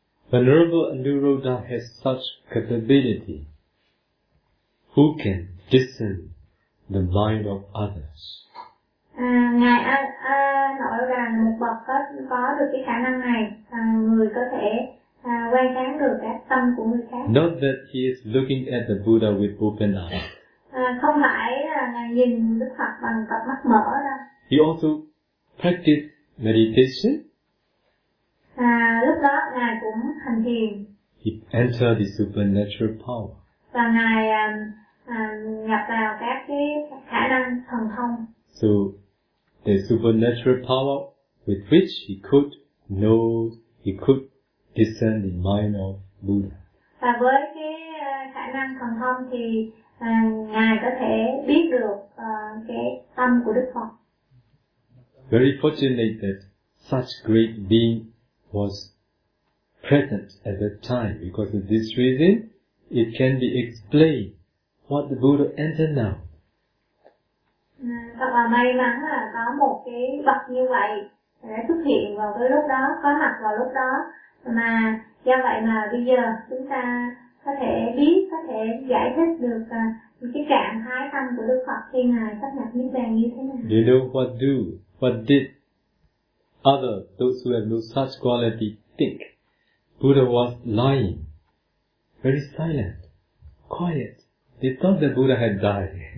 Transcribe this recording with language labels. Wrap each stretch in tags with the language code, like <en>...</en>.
<en>Venerable Aniruddha has such capability. Who can discern the mind of others?</en> <vi>Ngài nói rằng một bậc có được cái khả năng này, người có thể quan sát được các tâm của người khác.</vi> <en>Not that he is looking at the Buddha with open eyes.</en> <vi>Không phải là ngài nhìn Đức Phật bằng cặp mắt mở đâu.</vi> <en>He also practiced meditation.</en> <vi>Lúc đó ngài cũng hành thiền.</vi> <en>He entered the supernatural power.</en> <vi>Và ngài nhập vào các cái khả năng thần thông.</vi> <en>So the supernatural power with which he could know, he could discern the mind of Buddha.</en> <vi>Và với cái khả năng thần thông thì ngài có thể biết được cái tâm của Đức Phật.</vi> <en>Very fortunate that such great being was present at that time, because of this reason, it can be explained what the Buddha entered now.</en> <vi>Thật là may mắn là có một cái bậc như vậy đã xuất hiện vào cái lúc đó, có mặt vào lúc đó, mà do vậy mà bây giờ chúng ta có thể biết, có thể giải thích được cái trạng thái tâm của Đức Phật khi ngài sắp nhập Niết Bàn như thế nào.</vi> <en>Do you know what do, what did other, those who have no such quality, think? Buddha was lying, very silent, quiet. They thought that Buddha had died.</en>